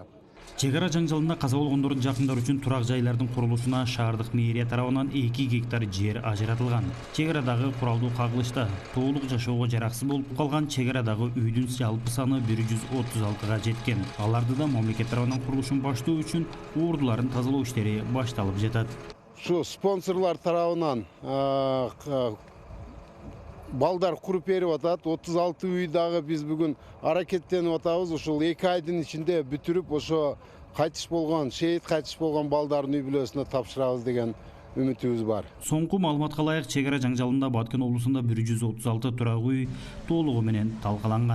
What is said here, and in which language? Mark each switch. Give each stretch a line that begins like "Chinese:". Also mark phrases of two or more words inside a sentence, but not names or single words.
Kyrgyz: Чегара жаңжалында каза болгондордун жакындары үчүн турак жайлардын курулушуна шаардык мэрия тарабынан 2 гектар жер ажыратылган. Чегарадагы куралдуу кагылышта толук жашоого жараксыз болуп калган чегарадагы үйдүн жалпы саны 136га жеткен. Аларды да мамлекет тарабынан курулушун баштоо үчүн ордуларын тазалоо иштери башталып жатат. Шул спонсорлор тарабынан балдар куруп берип атат. 36 үй дагы биз бүгүн аракеттенип атабыз. Ушул 2 айдын ичинде бүтүрүп, ошо кайтыш болгон, шейит кайтыш болгон балдардын үй бүлөсүнө тапшырабыз деген үмүтүбүз бар. Соңку маалыматка ылайык чегара жаңжалында Баткен облусунда 136 турак үй толугу менен талкаланган.